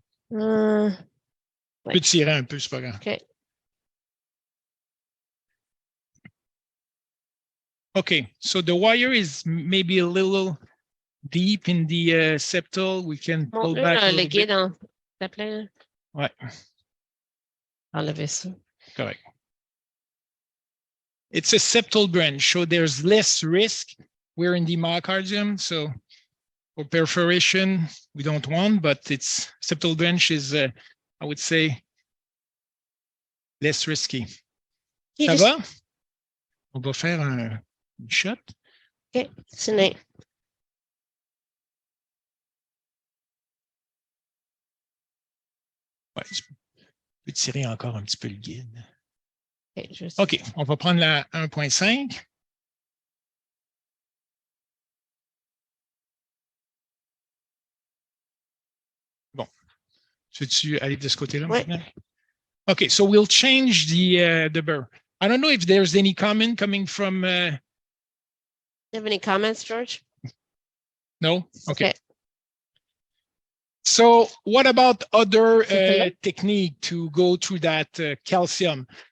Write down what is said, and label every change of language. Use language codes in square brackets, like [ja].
[fr] Tu peux tirer un peu, c'est pas grave. OK. [en] Okay, so the wire is maybe a little deep in the septal. We can pull back a little bit. [fr] S'il te plaît. Ouais. Enlever ça. Correct. [en] It's a septal branch, so there's less risk. We're in the myocardium, so for perforation, we don't want, but it's septal branch is, I would say, less risky. [fr] Ça va? On va faire un shot. OK, c'est né. Ouais, je peux tirer encore un petit peu le guide. [en] Okay, just [fr] OK, on va prendre la 1.5. Bon, veux-tu aller de ce côté-là? Ouais. [en] Okay, so we'll change the burr. I don't know if there's any comment coming from. You have any comments, George? No? Okay. So what about other technique to go through that calcium?